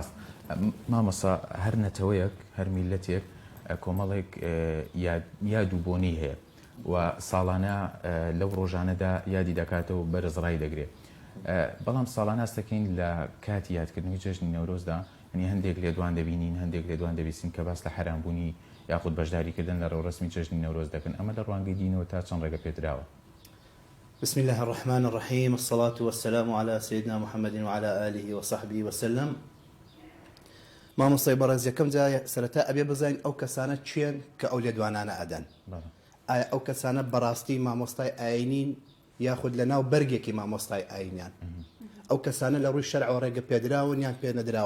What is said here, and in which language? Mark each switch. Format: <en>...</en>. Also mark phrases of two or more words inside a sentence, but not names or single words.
<ckb>مامۆستا هەر نەتەوەیەک هەر میلەتێک کۆمەڵێک یاد و بۆنی هەیە و ساڵانە لەو ڕۆژانەدا یادی دەکاتەوە بەرزڕای دەگرێت. بەڵام ساڵانە ئەستەکەین لە کاتی یادکردنەوەی جەژنی نەورۆزدا هەنی هەندێک لێدوان دەبینین هەندێک لێدوان دەبیستین کە باس لە حرامبوونی یاخود بەشداریکردن لە ڕێوڕسمی جەژنی نەورۆز دەکەن. ئەمە لە ڕوانگەی دینەوە تا چەند ڕێگە پێدراوە.</ckb> <ar>بسم الله الرحمن الرحيم الصلاة والسلام على سيدنا محمد وعلى آله وصحبه وسلم.</ar> <ckb>مامۆستای بەڕێز یەکەم جا سەرەتا ئەبێ بزانین ئەو کەسانە چێن کە ئەو لێدوانانە ئەدەن. ئایا ئەو کەسانە بەڕاستی مامۆستای ئاینین یاخود لە ناو بەرگێکی مامۆستای ئاینیان؟ ئەو کەسانە لە ڕووی شەرعەوە ڕێگە پێدراون یان پێ نەدراون؟</ckb>